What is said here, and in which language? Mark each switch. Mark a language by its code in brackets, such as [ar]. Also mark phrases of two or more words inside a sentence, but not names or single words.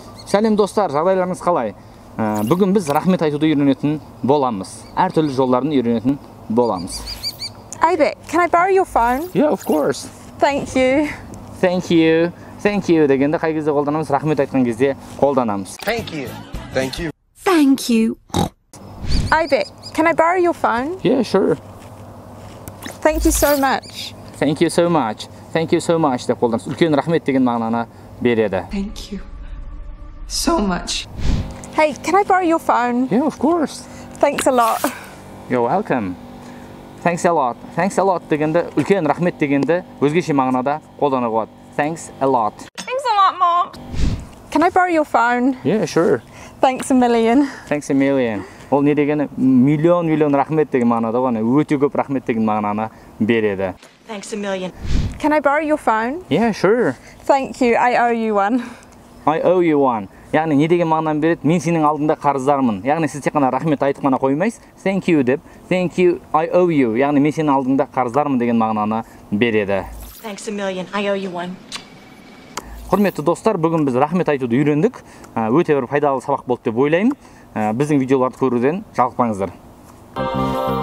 [kk] Сәлем достар, жағдайларыңыз қалай? Бүгін біз рахмет айтуды үйренетін боламыз. Әртүрлі жолдарын үйренетін боламыз. [en] Aybek, can I borrow your phone? Yeah, of course. Thank you. Thank you. Thank you [kk] дегенде қай кезде қолданамыз? Рахмет айтқан кезде қолданамыз. [en] Thank you. Thank you. Thank you. Aybek, can I borrow your phone? Yeah, sure. Thank you so much. Thank you so much. Thank you so much [kk] деп қолданамыз. Үлкен рахмет деген мағынаны береді. [en] Thank you so much. Hey, can I borrow your phone? Yeah, of course. Thanks a lot. You're welcome. Thanks a lot. Thanks a lot [kk] дегенде үлкен рахмет дегенде өзгеше мағынада қолдануға болады. [en] Thanks a lot. Thanks a lot, Mom. Can I borrow your phone? Yeah, sure. Thanks a million. Thanks a million. [kk] Ол не дегені миллион рахмет деген мағынада ғой, өте көп рахмет деген мағынаны береді. [en] Thanks a million. Can I borrow your phone? Yeah, sure. Thank you, I owe you one. I owe you one. [kk] Яғни не деген мағынаны береді? Мен сенің алдында қарыздармын. Яғни сіз тек қана рахмет айтып қана қоймайсыз. [en] Thank you деп. Thank you, I owe you. [kk] Яғни мен сенің алдында қарыздармын деген мағынаны береді. [en] Thanks a million. I owe you one. [kk] Құрметті достар, бүгін біз рахмет айтуды үйрендік. Өте бір пайдалы сабақ болды деп ойлаймын. Біздің видеоларды көруден жалықпаңыздар.